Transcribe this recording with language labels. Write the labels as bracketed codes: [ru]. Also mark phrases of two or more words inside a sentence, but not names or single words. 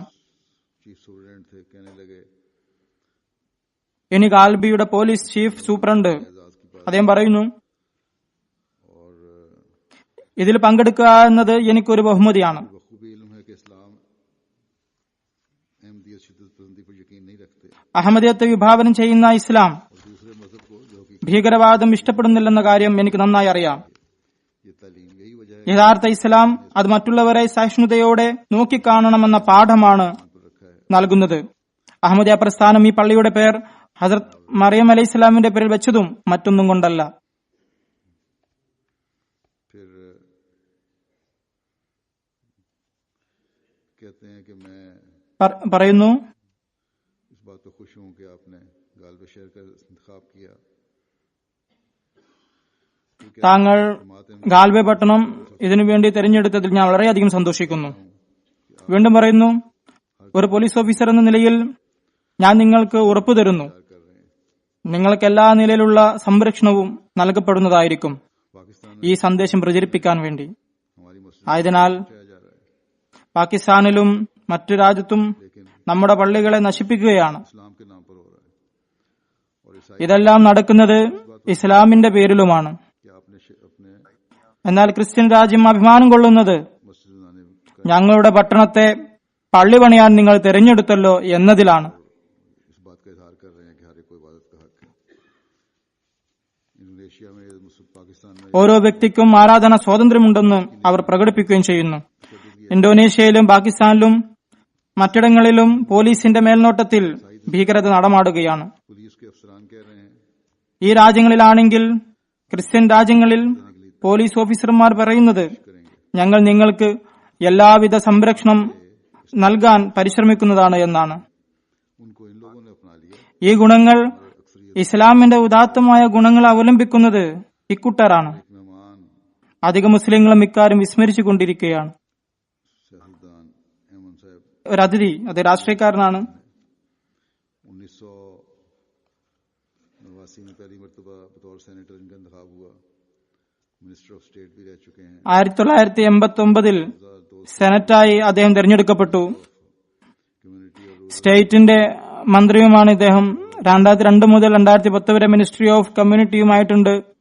[en] chief superintendent [ur] تھے، کہنے لگے [ml] ഇനി ഗാൽബിയുടെ [en] police chief superintendent [ml] അദ്ദേഹം പറയുന്നു, [ur] اور [ml] ഇതിൽ പങ്കെടുക്കുക എന്നത് എനിക്കൊരു ബഹുമതിയാണ്. [ur] بخوبی علم ہے کہ اسلام احمدیت شدت پسندی پر یقین نہیں رکھتے [ml] അഹമ്മദിയത്തെ വിഭാവനം ചെയ്യുന്ന ഇസ്ലാം [ur] اور دوسرے مذہب کو جو [ml] ഭീകരവാദം ഇഷ്ടപ്പെടുന്നില്ലെന്ന കാര്യം എനിക്ക് നന്നായി അറിയാം. [ur] یہ تعلیم یہی وجہ ہے [ml] യഥാർത്ഥ ഇസ്ലാം അത് മറ്റുള്ളവരെ സഹിഷ്ണുതയോടെ നോക്കിക്കാണണമെന്ന പാഠമാണ് നൽകുന്നത്. അഹമ്മദിയ പ്രസ്ഥാനം ഈ പള്ളിയുടെ പേർ ഹസ്രത്ത് മറിയം അലൈഹി ഇസ്ലാമിന്റെ പേരിൽ വെച്ചതും മറ്റൊന്നും കൊണ്ടല്ല. [ur] پھر کہتے ہیں کہ میں [ml] പറയുന്നു, [ur] اس بات پر خوش ہوں کہ آپ نے غالب شہر کا انتخاب کیا. [ml] താങ്കൾ ഗാൽവെ പട്ടണം ഇതിനുവേണ്ടി തെരഞ്ഞെടുത്തതിൽ ഞാൻ വളരെയധികം സന്തോഷിക്കുന്നു. വീണ്ടും പറയുന്നു, ഒരു [en] police officer [ml] എന്ന നിലയിൽ ഞാൻ നിങ്ങൾക്ക് ഉറപ്പു തരുന്നു, നിങ്ങൾക്ക് എല്ലാ നിലയിലുള്ള സംരക്ഷണവും നൽകപ്പെടുന്നതായിരിക്കും पाकिस्तान ഈ സന്ദേശം പ്രചരിപ്പിക്കാൻ വേണ്ടി. [ur] ہماری مسجد [ml] ആയതിനാൽ [ur] جا رہا ہے [ml] പാകിസ്ഥാനിലും മറ്റു രാജ്യത്തും നമ്മുടെ പള്ളികളെ നശിപ്പിക്കുകയാണ്. [ur] اسلام کے نام پر ہو رہا ہے. اور عیسائی [ml] ഇതെല്ലാം നടക്കുന്നത് ഇസ്ലാമിന്റെ പേരിലുമാണ്. [ur] کہ آپ نے اپنے [ml] എന്നാൽ ക്രിസ്ത്യൻ രാജ്യം അഭിമാനം കൊള്ളുന്നത് [ur] مسجد بنانے کا [ml] ഞങ്ങളുടെ പട്ടണത്തെ പള്ളി പണിയാൻ നിങ്ങൾ തിരഞ്ഞെടുത്തല്ലോ എന്നതിലാണ്. [ur] اس بات کا اظہار کر رہے ہیں کہ ہر ایک کو عبادت کا حق ہے. انڈونیشیا میں پاکستان میں [ml] ഓരോ വ്യക്തിക്കും ആരാധന സ്വാതന്ത്ര്യമുണ്ടെന്ന് അവർ പ്രകടിപ്പിക്കുകയും ചെയ്യുന്നു. ഇന്തോനേഷ്യയിലും പാകിസ്ഥാനിലും മറ്റിടങ്ങളിലും പോലീസിന്റെ മേൽനോട്ടത്തിൽ ഭീകരത നടമാടുകയാണ്. [ur] پولیس کے افسران کہہ رہے ہیں [ml] ഈ രാജ്യങ്ങളിലാണെങ്കിൽ, ക്രിസ്ത്യൻ രാജ്യങ്ങളിൽ പോലീസ് ഓഫീസർമാർ പറയുന്നത്, ഞങ്ങൾ നിങ്ങൾക്ക് എല്ലാവിധ സംരക്ഷണം നൽകാൻ പരിശ്രമിക്കുന്നതാണ് എന്നാണ്. [ur] ان کو ان لوگوں نے اپنا لیا. [ml] ഈ ഗുണങ്ങൾ, ഇസ്ലാമിന്റെ ഉദാത്തമായ ഗുണങ്ങൾ അവലംബിക്കുന്നത് ഇക്കൂട്ടരാണ്. [ur] مہمان [ml] അധിക മുസ്ലിങ്ങളും ഇക്കാര്യം വിസ്മരിച്ചു കൊണ്ടിരിക്കുകയാണ്. [ur] شہزادان احمد صاحب [ml] ഒരു അതിഥി, അത് രാഷ്ട്രീയക്കാരനാണ്. [ur] 1989 میں پہلی مرتبہ بطور سینیٹر ان کا انتخاب ہوا. [en] minister of state [ur] بھی رہ چکے ہیں. [ml] 1989 സെനറ്റായി അദ്ദേഹം തിരഞ്ഞെടുക്കപ്പെട്ടു. [ur] کمیونٹی اور [ml] സ്റ്റേറ്റിന്റെ മന്ത്രിയുമാണ് ഇദ്ദേഹം. 2002 മുതൽ 2010 വരെ മിനിസ്ട്രി ഓഫ് കമ്മ്യൂണിറ്റിയുമായിട്ടുണ്ട്.